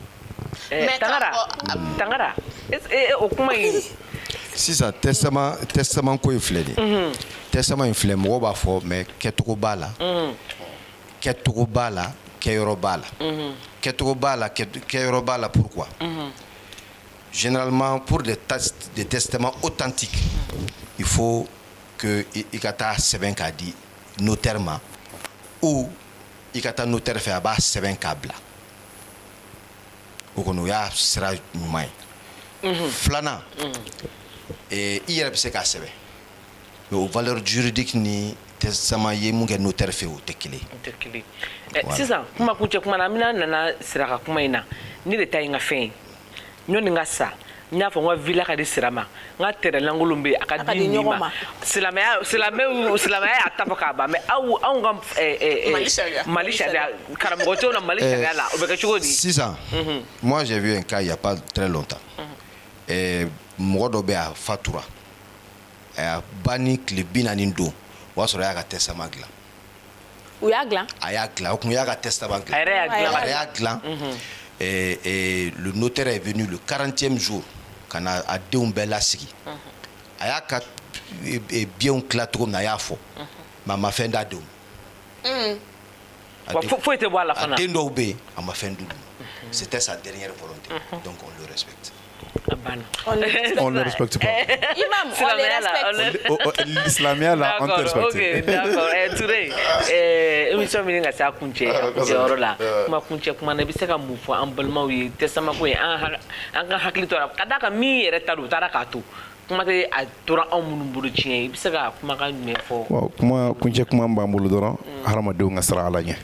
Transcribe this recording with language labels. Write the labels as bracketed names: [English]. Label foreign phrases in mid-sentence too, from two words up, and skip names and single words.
[Bambara] Tangara o kuma in sisan testament ko in filɛ de testament in filɛ mɔgɔw b'a fɔ mais kɛcogo b'a la kɛcogo b'a la kɛyɔrɔ b'a la kɛcogo b'a la kɛyɔrɔ b'a la [French] pourquoi généralement pour des testaments authentiques il faut que [Bambara] i ka taa sɛbɛn k'a di notaire ma ou i ka taa notaire fɛ a b'a sɛbɛn k'a bila o kɔni o y'a sira ɲuman ye filanan i yɛrɛ bɛ se k'a sɛbɛn mais o [French] valeur juridique [Bambara] ni testament ye mun kɛ notaire fɛ o tɛ kelen ye. Sisan kuma kuncɛ kuma na an bɛna nana sira ka kuma in na ne de ta ye n ka fɛn ye ɲɔni n ka sa n y'a fɔ n ka villa ka di sira ma n ka terrain lankolon bɛ yen a ka di nin ma silamɛya y'a ta fɔ k'a ban mais anw ka Mali sariya karamɔgɔ tɛw na Mali sariya la o bɛ kɛ cogo di. Sisan [French] moi j'ai vu un cas il y a pas très longtemps [Bambara] mɔgɔ dɔ bɛ yen a fatura a y'a ba ni tile 40 don o y'a sɔrɔ a y'a ka testament dilan. U y'a dilan. A y'a dilan o kun y'a ka testament dilan. A yɛrɛ y'a dilan. [French] Le notaire est venu le 40e jour quand [Bambara] a denw bɛɛ lasigi a y'a ka bienw tila cogo min na a y'a fɔ mais a ma fɛn d'a denw foyi tɛ bɔ a la fana a den dɔw bɛ yen a ma fɛn d'u ma [French] c'était sa dernière volonté donc on le respecte. On ne respecte pas. Imam, on le respecte. L'islamia là, on te respecte. Ok, d'accord. [Bambara] Touré, émission min ka sa kunche yɔrɔ la. Kuma kunche kuma na bi se ka mun fɔ an balimaw ye testament ko ye an ka hakili to la. Ka da ka min yɛrɛ ta don u taara k'a to. Kuma tɛ a tora anw minnu bolo tiɲɛ ye. I bɛ se ka kumakan jumɛn fɔ? Kuma kunche kuma b'an bolo dɔrɔn hadamadenw ka sira Ala ɲɛ.